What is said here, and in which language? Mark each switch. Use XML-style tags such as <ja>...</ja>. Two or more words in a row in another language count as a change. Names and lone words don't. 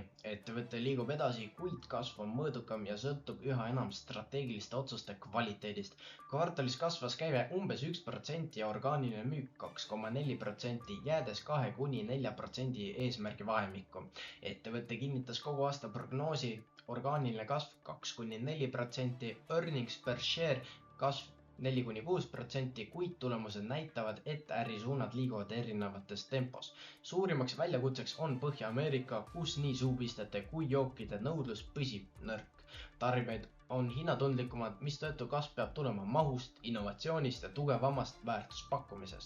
<et>Ettevõte liigub edasi, kuid kasv on mõõdukam ja sõltub üha enam strateegiliste otsuste kvaliteedist. Kvartalis kasvas käive umbes 1% ja orgaaniline müük 2,4%, jäädes 2–4% eesmärgi vahemikku. Ettevõte kinnitas kogu aasta prognoosi, orgaaniline kasv 2–4%,</et> <en>earnings per share</en> <et>kasv 4–6%, kuid tulemused näitavad, et ärisuunad liiguvad erinevates tempos. Suurimaks väljakutseks on Põhja-Ameerika, kus nii suupistete kui jookide nõudlus püsib nõrk. Tarbijaid on hinnatundlikumad, mistõttu kasv peab tulema mahust, innovatsioonist ja tugevamast väärtuspakkumisest.</et>